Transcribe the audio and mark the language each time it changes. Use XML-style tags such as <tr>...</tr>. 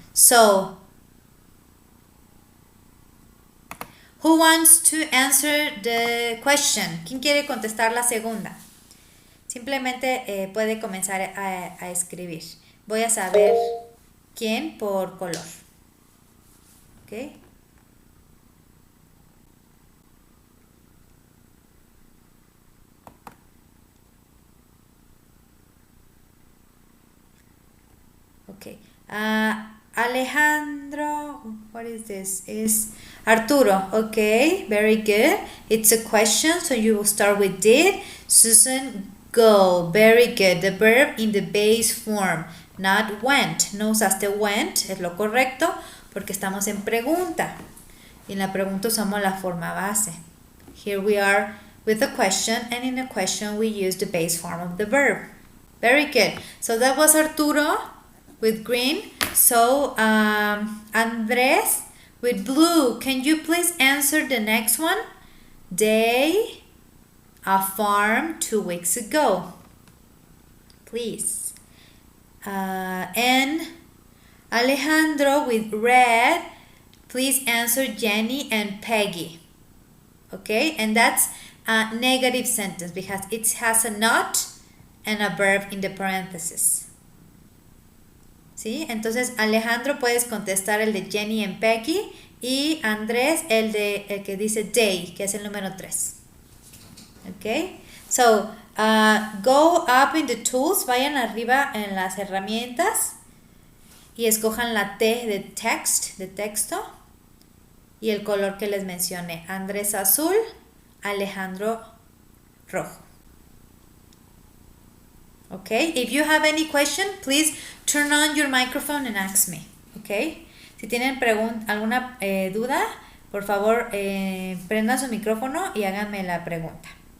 <en>So, who wants to answer the question?</en> <es>¿Quién quiere contestar la segunda? Simplemente puede comenzar a escribir. Voy a saber quién por color. ¿Ok?</es> <en>Okay. Alejandro, what is this? Is Arturo. Okay, very good. It's a question, so you will start with did. Susan, go. Very good. The verb in the base form, not went.</en> <es>No usaste went, es lo correcto, porque estamos en pregunta. Y en la pregunta usamos la forma base.</es> <en>Here we are with a question, and in a question we use the base form of the verb. Very good. So that was Arturo with green. So Andres with blue. Can you please answer the next one? Day, a farm 2 weeks ago. Please. And Alejandro with red. Please answer Jenny and Peggy. Okay, and that's a negative sentence because it has a not and a verb in the parentheses.</en> <es>¿Sí? Entonces, Alejandro, puedes contestar el de Jenny and Peggy, y Andrés el que dice they, que es el número 3. ¿Ok?</es> <en>So, go up in the tools,</en> <es>vayan arriba en las herramientas y escojan la T de text, de texto, y el color que les mencioné. Andrés azul, Alejandro rojo.</es> <en>Okay, if you have any question, please turn on your microphone and ask me.</en> <es>Okay, si tienen alguna duda, por favor prendan su micrófono y háganme la pregunta.</es>